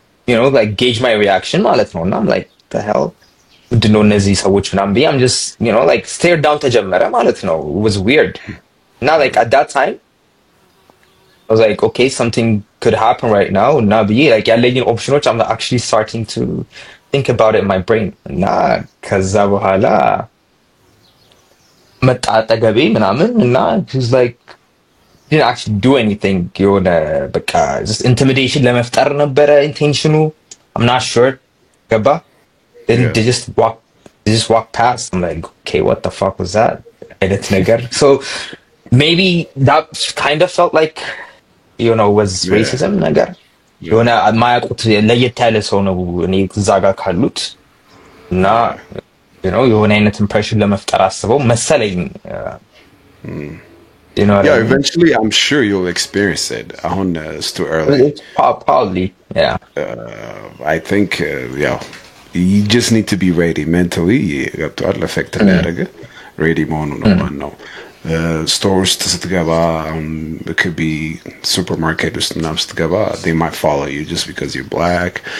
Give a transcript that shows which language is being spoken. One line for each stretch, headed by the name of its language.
English: you know like gauge my reaction ማለት ነው እና I'm like the hell
Amharic: ምንድነው እነዚህ ሰዎች ምናምን ብዬ
English: I'm just you know like stare down
Amharic: ተጀመረ ማለት ነው
English: it was weird now like at that time I was like, okay, something could happen right now.
Amharic: እና ብዬ
English: like
Amharic: ያለኝን ኦፕሽኖች
English: I'm actually starting to think about it in my brain.
Amharic: እና ከዛ በኋላ መጣ አጠገቤ ምናምን እና
English: he's like didn't actually do anything.
Amharic: የሆነ በቃ
English: just intimidation
Amharic: ለመፍጠር ነበረ ኢንቴንሽኑ.
English: I'm not sure.
Amharic: ገባ?
English: Then they just walk past. I'm like, okay, what the fuck was that?
Amharic: አይነት ነገር.
English: So maybe that kind of felt like, you know, was racism ነገር.
Amharic: የሆነ ማያውቁት ለየት ያለ ሰው ነው እኔ እዛ ጋር ካሉት እና
English: you know
Amharic: የሆነ አይነት impression ለመፍጠር አስበው መሰለኝ.
English: You know yeah, eventually I'm sure you'll experience it. It's too early. Probably, yeah. I think, yeah, you just need to be ready mentally. You have to affect the ready no. Store ውስጥ ስትገባ it could be supermarket ውስጥ ምናምን ስትገባ they might follow you just because you're black.